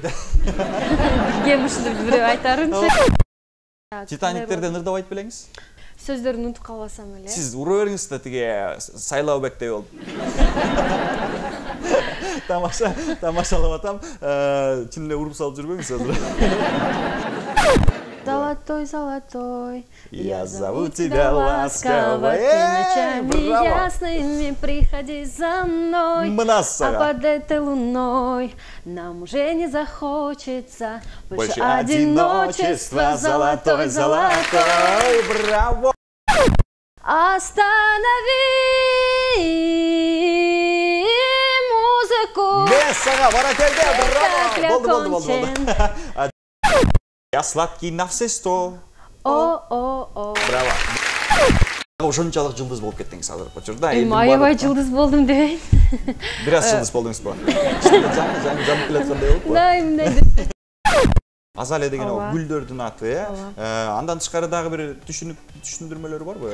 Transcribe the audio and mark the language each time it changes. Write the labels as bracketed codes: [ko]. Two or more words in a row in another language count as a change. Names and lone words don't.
[ky] Кем ушинтип бирөө айтарынча. Титаниктерден ырдап айтып белеңиз? Сөздөрүн унутуп калбасам эле. Сиз ура бериңиз да тиге Сайлаубектей болуп. Тамашалап атам. Чын эле уруп салып жүрбөңүз азыр. [ru] Золотой, золотой, я зову тебя ласково, ночами ясными приходи за мной, а под этой луной нам уже не захочется больше одиночества. Золотой, золотой, браво! Останови музыку. [ky] Мессага, баракелде, браво! Болду. [ru] Я сладкий на все сто. О. [ky] Браво. Ошончолук жылдыз болуп кеттиңиз азыр почурда. Аябай жылдыз болдум дебейин. Бир аз жылдыз болдуңузбу? Жаңы келаткандай болуп. Мындай. Азалия деген ал гүлдөрдүн аты, андан тышкары дагы бир түшүндүрмөлөр барбы?